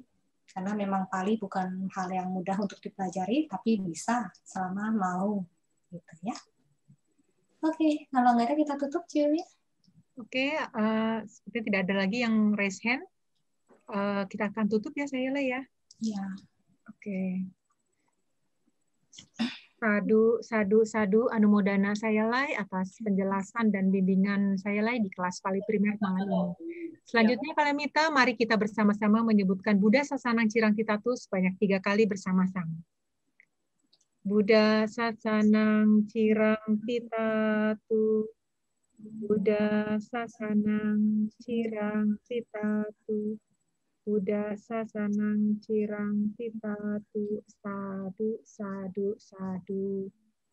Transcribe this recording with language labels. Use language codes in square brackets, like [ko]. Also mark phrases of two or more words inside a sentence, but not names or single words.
[id] Karena memang Pali bukan hal yang mudah untuk dipelajari, tapi bisa selama mau, gitu ya. Oke, kalau nggak ada kita tutup, Julia. Oke, seperti tidak ada lagi yang [en] raise hand. [id] Kita akan tutup ya, saya ya. Iya. Oke. [pi] Sadu anumodana [id] Sayalai atas penjelasan dan bimbingan Sayalai di kelas Pali Primer malam ini. Selanjutnya Kalamita, mari kita bersama-sama menyebutkan [pi] Buddha Sasanang Cirang Titatu [id] sebanyak 3 kali bersama-sama. [pi] Buddha Sasanang Cirang Titatu, Buddha Sasanang Cirang Titatu, Buddha Sasanang Cirang Titatu, sadu, sadu, sadu.